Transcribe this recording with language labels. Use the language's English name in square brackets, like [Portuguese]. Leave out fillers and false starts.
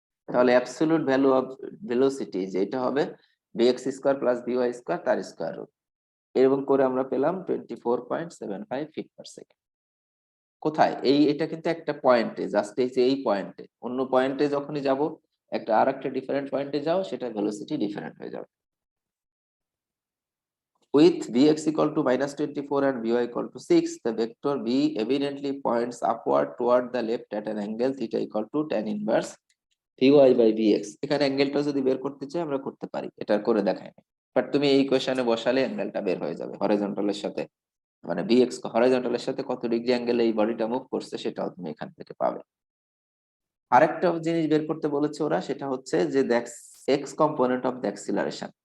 [Bangla] তাহলে absolute value of velocity যেটা হবে vx square plus vy square তার স্কয়ার রুট, এরকম করে আমরা পেলাম 24.75 ফিট পার সেকেন্ড। কোথায়, এটা কিন্তু একটা পয়েন্টে, জাস্ট এই যে এই পয়েন্টে, অন্য পয়েন্টে যখনই যাব একটা আরেকটা ডিফারেন্ট পয়েন্টে যাও, সেটা ভেলোসিটি ডিফারেন্ট হয়ে যাবে। [English] With vx equal to -24 and vy equal to 6, the vector v evidently points upward toward the left at an angle theta equal to tan inverse vy by vx। [Bangla] এখানে অ্যাঙ্গেলটা যদি বের করতে চাই আমরা করতে পারি, এটা করে দেখাই না, বাট তুমি এই ইকুয়েশনে বসালে অ্যাঙ্গেলটা বের হয়ে যাবে হরিজন্টালের সাথে, মানে vx হরিজন্টালের সাথে কত ডিগ্রি অ্যাঙ্গেলে এই বডিটা মুভ করছে সেটাও তুমি এখান থেকে পাবে। আরেকটা জিনিস বের করতে বলেছে ওরা, সেটা হচ্ছে যে x component of the acceleration.